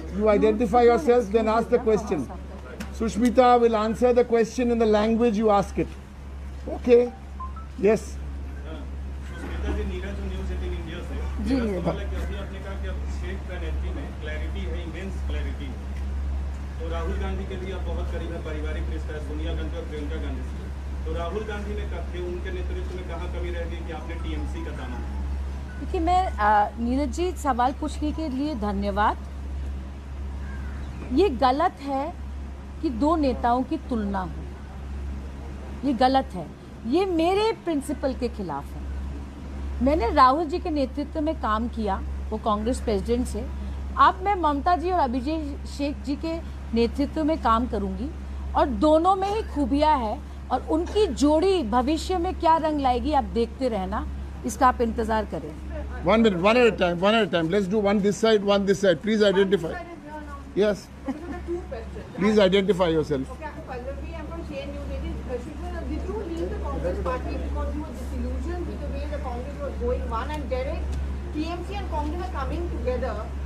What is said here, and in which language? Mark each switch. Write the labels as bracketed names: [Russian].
[English] You identify yourself, then ask the question. Sushmita will answer the question in the language you ask it. Okay. Yes. [Hindi] Sushmita ji, Neeraj news 18 India से जी, मेरा नीरज। सवाल है कि अभी आपने कहा कि अब शेख बनर्जी में क्लैरिटी है, [English] immense clarity [Hindi] है। तो राहुल गांधी के भी आप बहुत करीब है, पारिवारिक रिश्ता है सोनिया गांधी और प्रियंका गांधी से। तो राहुल गांधी ने कहा थे उनके नेतृत्व में कहाँ कमी रह गई कि आपने टीएमसी का दामन? देखिए, मैं नीरज जी सवाल पूछने के लिए धन्यवाद। ये गलत है कि दो नेताओं की तुलना हो, ये गलत है, ये मेरे प्रिंसिपल के खिलाफ है। मैंने राहुल जी के नेतृत्व में काम किया, वो कांग्रेस प्रेसिडेंट से। अब मैं ममता जी और अभिषेक जी के नेतृत्व में काम करूंगी, और दोनों में ही खूबियां हैं, और उनकी जोड़ी भविष्य में क्या रंग लाएगी आप देखते रहना, इसका आप इंतजार करें। [English] 1 minute, one at a time. Let's do one this side, one this side. Please identify. Yes. Please identify yourself. Okay, Pallavi, I'm from CN News 18. Shishma, did you leave the Congress party because you were disillusioned with the way the Congress was going? One, and Derek, TMC and Congress are coming together.